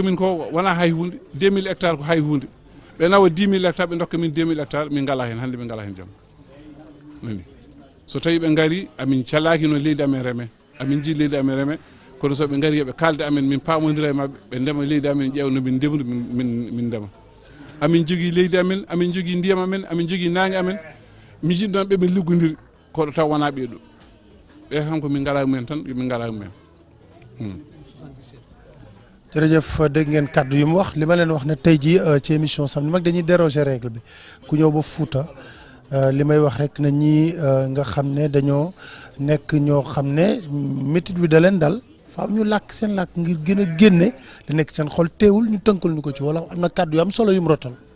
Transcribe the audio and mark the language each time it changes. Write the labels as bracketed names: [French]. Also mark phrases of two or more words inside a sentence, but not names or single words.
[Fula] min ko wona hay hunde 2000 hectares ko hay hunde ɓe nawa 10 000 hectares ɓe dokka min 2000 hectares min gala hen hande min gala hen janggo anani so tawi ɓe gari amin calaki no leydi amen reme amin jii leydi amen reme kono soɓe gari yoɓe kalde amen min pamodira e mabɓe ɓe ndema leydi amen ƴewno min ndemdu min ndema amin jogui leydi amen amin jogui ndiyam amen amin jogui nangue amen mi jiɗi ɗon ɓe min liggodiri koɗo taw wona ɓeeɗo ɓe kam ko min gala mumen tan min gala mumen [Wolof] jërëjëf dégg ngeen kàddu yu mu wax li ma leen wax ne tey jii ci émission Samedi Mag dañuy [French] déroger règle [Wolof] bi ku ñëw ba Fuuta li may wax rek na ñi nga xam ne dañoo nekk ñoo xam ne métit bi da leen dal faaw ñu làkk seen làkk ngir gën a génne li nekk seen xol teewul ñu tënkal ñu ko ci wala am na kàddu yu am solo yu mu rotal.